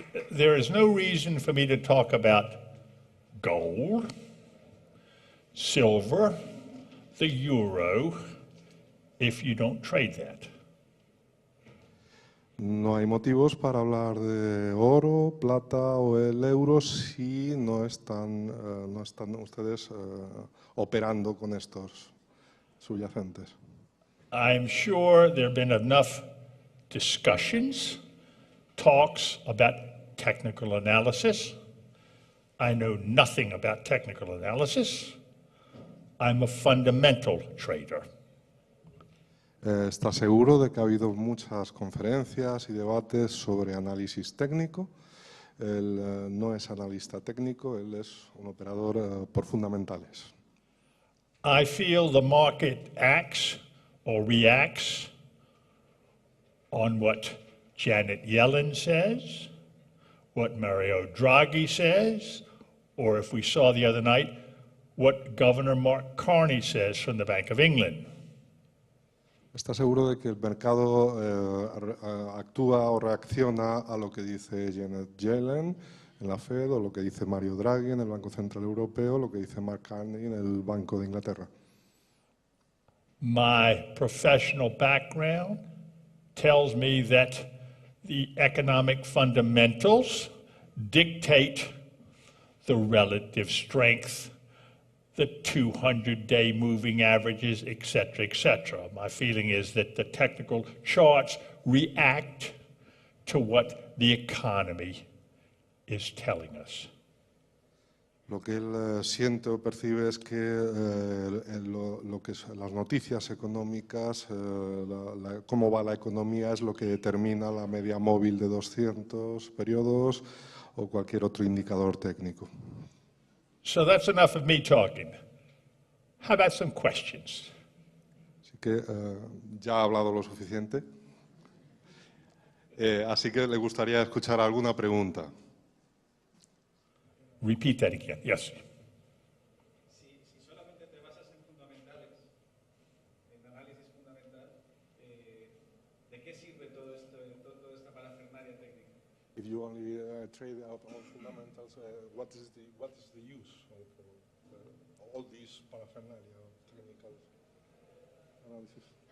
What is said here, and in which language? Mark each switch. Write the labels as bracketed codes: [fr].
[en] There is no reason for me to talk about gold, silver, the euro, if you don't trade that. [es] No hay motivos para hablar de oro, plata o el euro si no están ustedes operando con estos subyacentes. [en] I'm sure there have been enough discussions, talks about technical analysis. I know nothing about technical analysis. I'm a fundamental trader. [es] ¿Está seguro de que ha habido muchas conferencias y debates sobre análisis técnico? Él no es analista técnico, él es un operador por fundamentales. [en] I feel the market acts or reacts on what Janet Yellen says, what Mario Draghi says, or if we saw the other night, what Governor Mark Carney says from the Bank of England. [es] ¿Está seguro de que el mercado actúa o reacciona a lo que dice Janet Yellen en la Fed o lo que dice Mario Draghi en el Banco Central Europeo o lo que dice Mark Carney en el Banco de Inglaterra? [en] My professional background tells me that the economic fundamentals dictate the relative strength, the 200-day moving averages, etc., etc. My feeling is that the technical charts react to what the economy is telling us. [es] Lo que él siente o percibe es que lo que las noticias económicas, cómo va la economía, es lo que determina la media móvil de 200 periodos o cualquier otro indicador técnico. [en] So that's enough of me talking. How about some questions? [es] Así que ya ha hablado lo suficiente. Así que le gustaría escuchar alguna pregunta. [en] Repeat that again. Yes. [es] Si solamente te basas en fundamentales, en análisis fundamental, ¿de qué sirve toda esta parafernalia técnica? [en] if you only trade out all fundamentals, what is the use of all these paraphernalia of technical analysis?